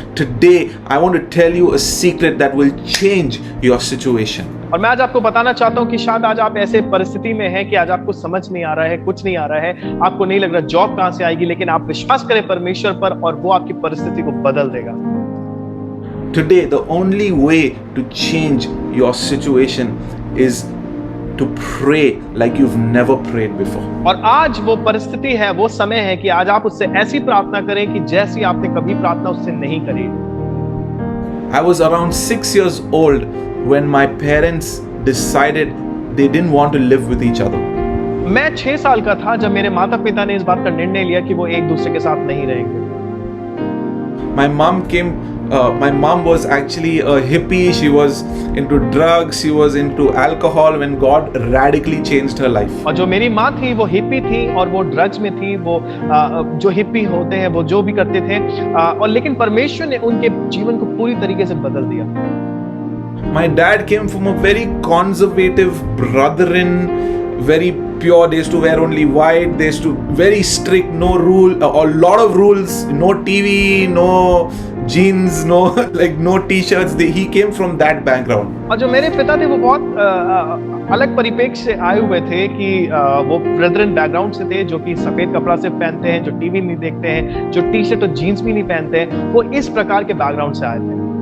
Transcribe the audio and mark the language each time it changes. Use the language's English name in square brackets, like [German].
[English] Today I want to tell you a secret that will change your situation. [Hindi] और मैं आज आपको बताना चाहता हूं कि शायद आज आप ऐसे परिस्थिति में हैं कि आज आपको समझ नहीं आ रहा है, कुछ नहीं आ रहा है, आपको नहीं लग रहा जॉब कहां से आएगी, लेकिन आप विश्वास करें परमेश्वर पर और वो आपकी परिस्थिति को बदल देगा। [English] Today the only way to change your situation is to pray like you've never prayed before. [Hindi] और आज वो परिस्थिति है, वो समय है कि आज आप उससे ऐसी प्रार्थना करें कि जैसी आपने कभी प्रार्थना उससे नहीं करी। [English] I was around 6 years old when my parents decided they didn't want to live with each other. [Hindi] मैं 6 साल का था जब मेरे माता पिता ने इस बात का निर्णय लिया कि वो एक दूसरे के साथ नहीं रहेंगे। [English] My mom was actually a hippie. She was into drugs. She was into alcohol when God radically changed her life. [Hindi] और जो मेरी माँ थी वो हिप्पी थी और वो ड्रग्स में थी, वो जो हिप्पी होते हैं वो जो भी करते थे, और लेकिन परमेश्वर ने उनके जीवन को पूरी तरीके से बदल दिया। [English] My dad came from a very conservative brethren, very pure. They used to wear only white. They used to very strict, no rule, a lot of rules, no TV, no jeans, no no t-shirts. He came from that background. [Hindi] और जो मेरे पिता थे वो बहुत अलग परिप्रेक्ष्य से आए हुए थे कि वो ब्रेदरन बैकग्राउंड से थे, जो कि सफेद कपड़ा सिर्फ पहनते हैं, जो टीवी नहीं देखते हैं, जो टी शर्ट और जीन्स भी नहीं पहनते हैं, वो इस प्रकार के बैकग्राउंड से आए थे।